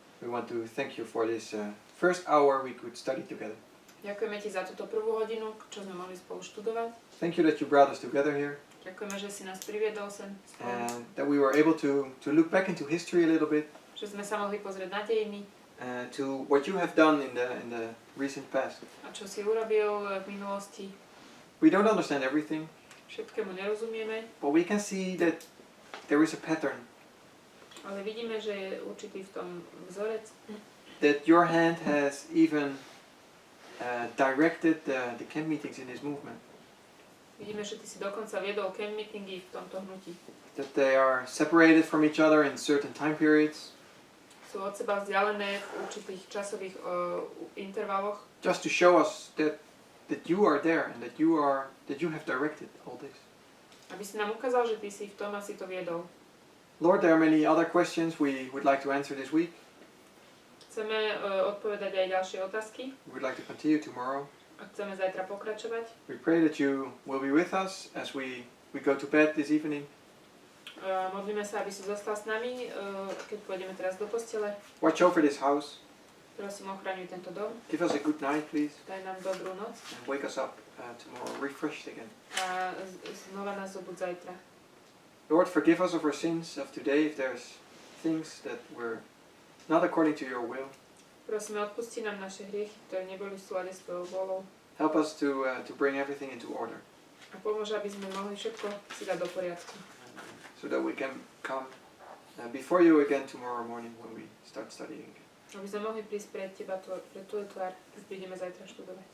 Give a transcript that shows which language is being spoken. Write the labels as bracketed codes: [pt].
[en] we want to thank you for this first hour we could study together. [sk] ďakujeme Ti za túto prvú hodinu, čo sme mohli spolu študovať. [en] Thank you that you brought us together here [sk] Ďakujeme, že si nás priviedol sem spolu. [en] and that we were able to look back into history a little bit, [sk] Že sme sa mohli pozrieť na dejiny [en] to what you have done in the recent past. [sk] a čo si urobil v minulosti. [en] We don't understand everything, [sk] Všetkému nerozumieme, [en] but we can see that there is a pattern, [sk] ale vidíme, že je určitý v tom vzorec, [en] that your hand has even directed the camp meetings in this movement, [sk] vidíme, že Ty si dokonca viedol camp meetingy v tomto hnutí. [en] that they are separated from each other in certain time periods, [sk] Sú od seba vzdialené v určitých časových intervaloch, [en] just to show us that you are there and that you have directed all this. [sk] aby si nám ukázal, že Ty si v tom a si to viedol. [en] Lord, there are many other questions we would like to answer this week. [sk] Chceme odpovedať aj ďalšie otázky [en] We would like to continue tomorrow. [sk] a chceme zajtra pokračovať. [en] We pray that you will be with us as we go to bed this evening. [sk] Modlíme sa, aby si zostal s nami, keď pôjdeme teraz do postele. [en] Watch over this house. [sk] Prosím, ochraňuj tento dom. [en] Give us a good night, please. [sk] Daj nám dobrú noc [en] And wake us up tomorrow refreshed again. [sk] a znova nás zobuď zajtra. [en] Lord, forgive us of our sins of today if there's things that were not according to your will. [sk] Prosíme, odpusti nám naše hriechy, ktoré neboli v súlade s tvojou vôľou. [en] Help us to bring everything into order [sk] A pomôž, aby sme mohli všetko si dať do poriadku. [en] so that we can come before you again tomorrow morning when we start studying. [sk] Aby sme mohli prísť pred teba, pred tvoju tvár, keď prídeme zajtra študovať.